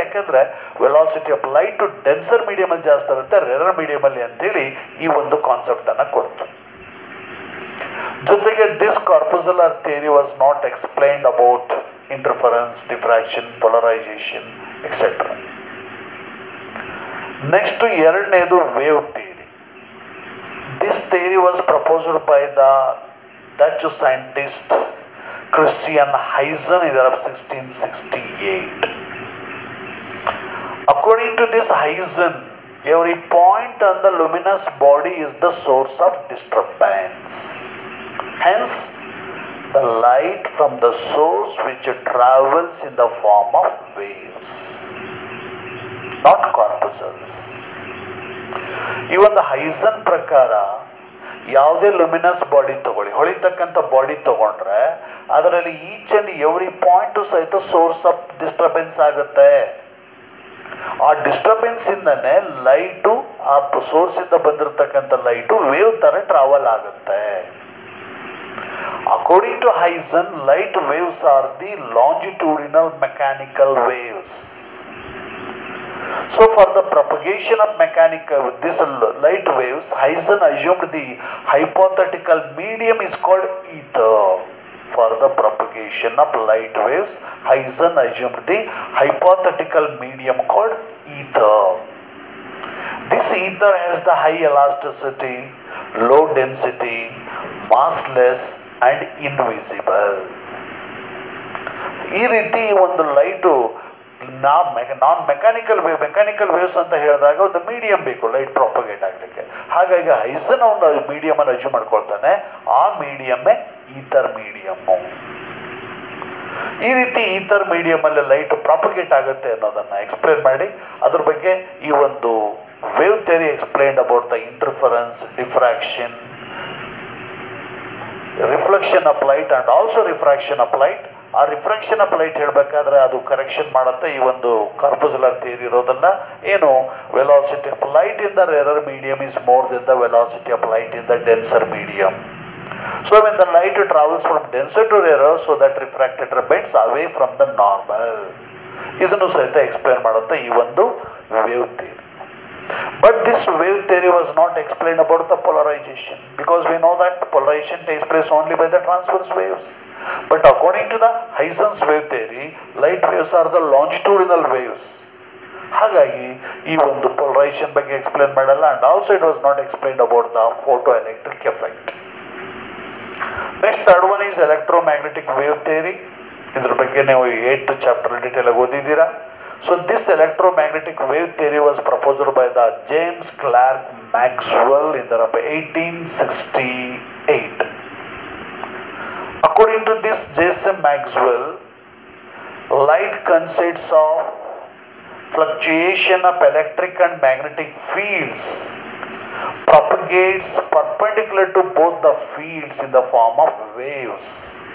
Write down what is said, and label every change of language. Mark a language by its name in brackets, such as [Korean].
[Kannada] ಯಾಕೆಂದರೆ [English] velocity of light to denser [Kannada] ಮೀಡಿಯಮಲ್ಲಿ ಜಾಸ್ತಿ ಇರುತ್ತೆ, ರೇರರ್ ಮೀಡಿಯಮಲ್ಲಿ ಅಂತೇಳಿ ಈ ಒಂದು ಕಾನ್ಸೆಪ್ಟನ್ನು ಕೊಡ್ತು. ಜೊತೆಗೆ [English] This corpuscular theory was not explained about interference, diffraction, polarization, etc. Next, [Kannada] ಎರಡನೇದು wave theory. [English] This theory was proposed by the Dutch scientist Christian Huygens in the year of 1668. According to this Huygens, every point on the luminous body is the source of disturbance. Hence, the light from the source which travels in the form of waves, not corpuscles. [Kannada] ಈ ಒಂದು ಹೈಸನ್ ಪ್ರಕಾರ ಯಾವುದೇ luminous body ತಗೊಳ್ಳಿ, ಹೊಳಿತಕ್ಕಂಥ body ತಗೊಂಡ್ರೆ ಅದರಲ್ಲಿ [English] each and every point [Kannada] ಸಹಿತ source of disturbance ಆಗುತ್ತೆ. ಆ ಡಿಸ್ಟರ್ಬೆನ್ಸ್ ಇಂದನೇ ಲೈಟು ಆ ಸೋರ್ಸ್ ಇಂದ ಬಂದಿರತಕ್ಕಂಥ ಲೈಟು ವೇವ್ ತರ ಟ್ರಾವೆಲ್ ಆಗುತ್ತೆ. [English] According to Huygens, light waves are the longitudinal mechanical waves. So for the propagation of this light waves, Huygens assumed the hypothetical medium is called ether. For the propagation of light waves, Huygens assumed the hypothetical medium called ether. This ether has the high elasticity, low density, massless and invisible. [Kannada] ಈ ರೀತಿ ಒಂದು light ನಾನ್ mechanical waves ಅಂತ ಹೇಳಿದಾಗ ಒಂದು medium ಬೇಕು light propagate ಆಗಲಿಕ್ಕೆ. ಹಾಗಾಗಿ ಹೈಸನ್ ಒಂದು ಮೀಡಿಯಮ್ ಅನ್ನು ಅಜ್ಯೂ ಮಾಡ್ಕೊಳ್ತಾನೆ, ಆ ಮೀಡಿಯಮ್ಮೇ ಈಥರ್ ಮೀಡಿಯಮ್ಮು. ಈ ರೀತಿ ಈಥರ್ ಮೀಡಿಯಮ್ ಅಲ್ಲಿ ಲೈಟ್ ಪ್ರಾಪಗೇಟ್ ಆಗುತ್ತೆ ಅನ್ನೋದನ್ನ ಎಕ್ಸ್ಪ್ಲೇನ್ ಮಾಡಿ ಅದ್ರ ಬಗ್ಗೆ ಈ ಒಂದು [English] wave theory explained about the interference, diffraction, reflection of light and also refraction of light. [Kannada] ಆ ರಿಫ್ರಾಕ್ಷನ್ ಆಫ್ ಲೈಟ್ ಹೇಳಬೇಕಾದ್ರೆ ಅದು ಕರೆಕ್ಷನ್ ಮಾಡುತ್ತೆ ಈ ಒಂದು ಕಾರ್ಪುಸುಲರ್ ಥಿಯರಿ ಇರೋದನ್ನ. ಏನು, [English] Velocity of light in the rarer medium is more than the velocity of light in the denser medium. So when the light travels from denser to rarer, so that refracted bends away from the normal. [Kannada] ಇದನ್ನು ಸಹಿತ explain ಮಾಡುತ್ತೆ ಈ ಒಂದು wave theory. [English] But this wave theory was not explained about the polarization, because we know that polarization takes place only by the transverse waves. But according to the Heisen's wave theory, light waves are the longitudinal waves. [Kannada] ಹಾಗಾಗಿ ಈ ಒಂದು polarization ಬಗ್ಗೆ explain ಮಾಡಲ್ಲ. [English] And also it was not explained about the photoelectric effect. Next, third one is electromagnetic wave theory. [Kannada] ಇದ್ರ ಬಗ್ಗೆ ನೀವು 8th chapter detail ಆಗಿ ಓದಿದ್ದೀರಾ. [English] So this electromagnetic wave theory was proposed by the James Clerk Maxwell in the 1868. According to this James Maxwell, light consists of fluctuation of electric and magnetic fields, propagates perpendicular to both the fields in the form of waves.